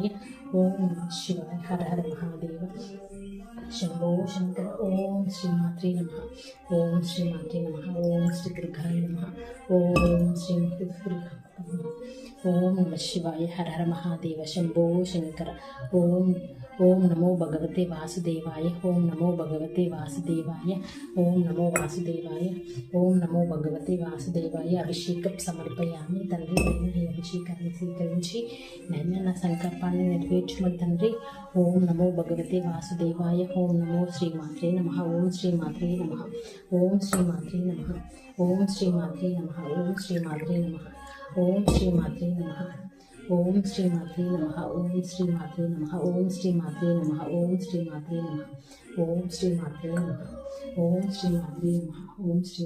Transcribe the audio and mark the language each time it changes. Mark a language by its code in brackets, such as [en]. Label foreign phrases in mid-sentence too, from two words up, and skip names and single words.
[sa] ओम नमः शिवाय हर हर महादेव शंभो शंकर ओम श्री मात्रे नमः ओम श्री मात्रे नमः ओम श्री दुर्गाय नमः ओम श्री दुर्गा ओम नमः शिवाय हर हर महादेव शंभो शंकर ओम ओम नमो भगवते वासुदेवाय ओम नमो भगवते वासुदेवाय ओम नमो वासुदेवाय ओम नमो भगवते वासुदेवाय [te] అభిషేకం సమర్పయామి తండ్రి నేను ఈ అభిషేకాన్ని స్వీకరించి నేను నా సంకల్పాన్ని నెరవేర్చుమని [sa] తండ్రి ఓం నమో భగవతే వాసుదేవాయ ఓం నమో శ్రీమాత్రే నమః ఓం శ్రీమాత్రే నమః ఓం శ్రీమాత్రే నమః ఓం శ్రీమాత్రే నమః ఓం శ్రీమాత్రే నమః ఓం శ్రీమాత్రే నమః ఓం శ్రీమాత్రే నమః ఓం శ్రీమాత్రే నమః ఓం శ్రీమాత్రే నమః ఓం శ్రీమాత్రే నమః ఓం శ్రీమాత్రే నమః ఓం శ్రీమాత్రే నమః ఓం శ్రీ